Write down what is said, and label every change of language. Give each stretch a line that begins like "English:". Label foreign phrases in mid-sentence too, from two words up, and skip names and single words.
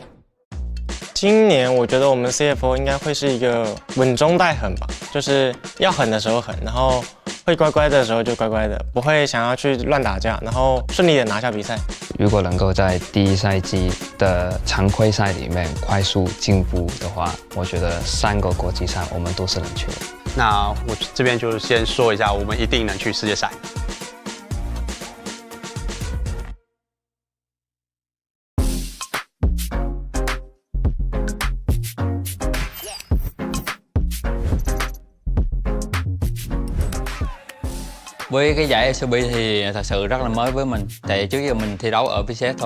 Chinese: 今年我觉得我们 CFO 应该会是一个稳中带狠吧，就是要狠的时候狠，然后会乖乖的时候就乖乖的，不会想要去乱打架，然后顺利的拿下比赛。如果能够在第一赛季的常规赛里面快速进步的话，我觉得3个国际赛我们都是能去的。那我这边就先说一下，我们一定能去世界赛。
Vietnamese: Với cái giải LCP thì thật sự rất là mới với mình, tại trước giờ mình thi đấu ở VCS thôi.